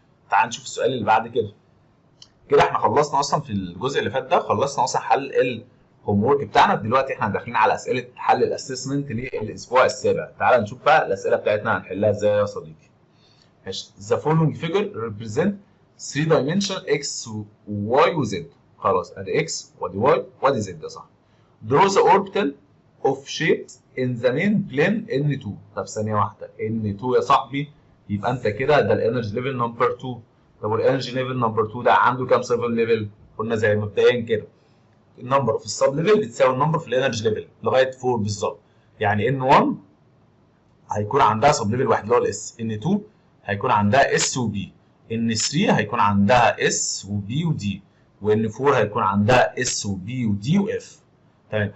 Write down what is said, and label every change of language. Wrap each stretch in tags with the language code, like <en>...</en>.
<ar>تعال نشوف السؤال اللي بعد كده. كده احنا خلصنا اصلا في الجزء اللي فات ده، خلصنا اصلا حل الهوم ورك بتاعنا. دلوقتي احنا داخلين على اسئله حل الاسسمنت للاسبوع السابع. تعال نشوف بقى الاسئله بتاعتنا هنحلها ازاي يا صديقي. ماشي.</ar> <en>The following figure represent 3 dimension x و y و z.</en> <ar>خلاص ادي x وادي y وادي z، ده صح.</ar> <en>Draw the orbital of shape in the main plane N2.</en> <ar>طب ثانية واحدة، N2 يا صاحبي، يبقى انت كده ده الانرجي ليفل نمبر 2. طب والانرجي ليفل نمبر 2 ده عنده كام سب ليفل؟ قلنا زي مبدئيا كده النمبر في السب ليفل بتساوي النمبر في الانرجي ليفل لغاية 4 بالظبط. يعني N1 هيكون عندها سب ليفل واحد اللي هو الاس، N2 هيكون عندها اس وبي، N3 هيكون عندها اس وبي ودي، وN4 هيكون عندها اس وبي ودي واف. تمام.</ar>